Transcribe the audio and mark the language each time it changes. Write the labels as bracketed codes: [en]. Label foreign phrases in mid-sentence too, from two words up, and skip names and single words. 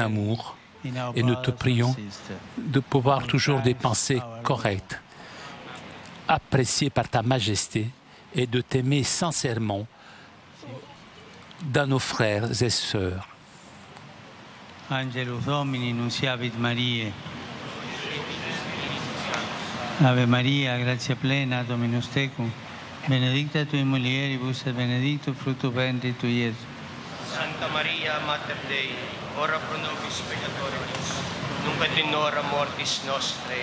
[fr] amour et nous te prions de pouvoir toujours des pensées correctes, appréciées par ta majesté et de t'aimer sincèrement dans nos frères et sœurs. [la] Angelus Domini nunciavit Mariae. Ave Maria, gratia plena, Dominus tecum, benedicta tui mulieribus et benedictus fructus ventris tui, Iesus. Santa Maria, Mater Dei, ora pro nobis peccatoribus, nunc et in hora mortis nostrae.